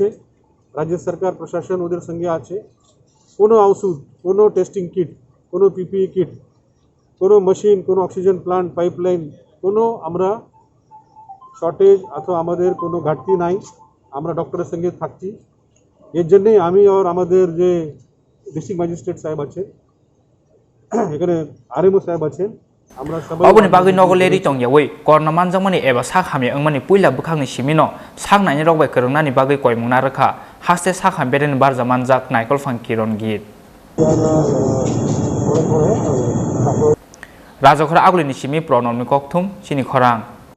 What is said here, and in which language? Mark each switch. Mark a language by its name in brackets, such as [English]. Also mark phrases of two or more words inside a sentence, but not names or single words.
[Bangla] রাজ্য সরকার প্রশাসন ওদের সঙ্গে আছে। কোনো ওষুধ, কোনো [English] testing kit, [Bangla] কোনো [English] PPE kit, [Bangla] কোনো মেশিন, কোনো [English] oxygen plant, [Bangla] পাইপলাইন, কোনো আমরা শর্টেজ অথবা আমাদের কোনো ঘাটতি নাই। আমরা ডক্টরের সঙ্গে থাকছি। এর জন্যই আমি আর আমাদের যে [English] district magistrate [Bangla] সাহেব আছে, এখানে RMO সাহেব আছেন, আমরা সবাই [Kok Borok] Oboni bagi nogoleri tong yawi korna manjangmani eba sakhami angmani puila bukhangni simino saknaini rokbai kerungnani bagi koimungna rakha haste sakham beden barja manjak naikol fangkiron git Rajokhara aglini simi pronomni kokthum chini khorang